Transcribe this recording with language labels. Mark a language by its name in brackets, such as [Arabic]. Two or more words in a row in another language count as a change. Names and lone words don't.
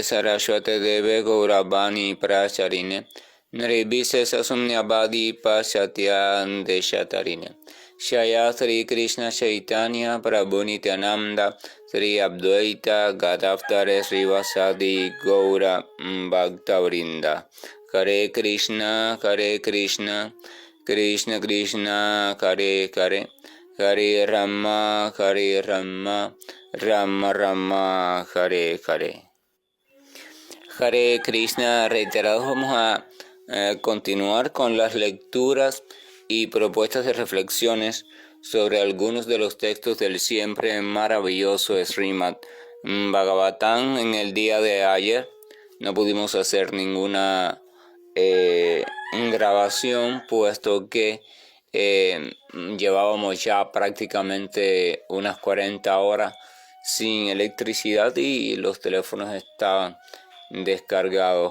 [Sanskrit] सारस्वते देवे गौरवाणी प्रचारिणे निर्विशेष शून्यवादि पाश्चात्य देशतारिणे जय श्री कृष्ण चैतन्य प्रभु नित्यानन्द श्री अद्वैत गदाधर श्रीवासादि गौर भक्तवृन्द हरे कृष्ण कृष्ण कृष्ण हरे हरे हरे राम राम राम हरे हरे. हरे कृष्ण, [Spanish] reiterados vamos a continuar con las lecturas y propuestas de reflexiones sobre algunos de los textos del siempre maravilloso Srimad Bhagavatam. En el día de ayer no pudimos hacer ninguna grabación, puesto que llevábamos ya prácticamente unas 40 horas sin electricidad y los teléfonos estaban descargados.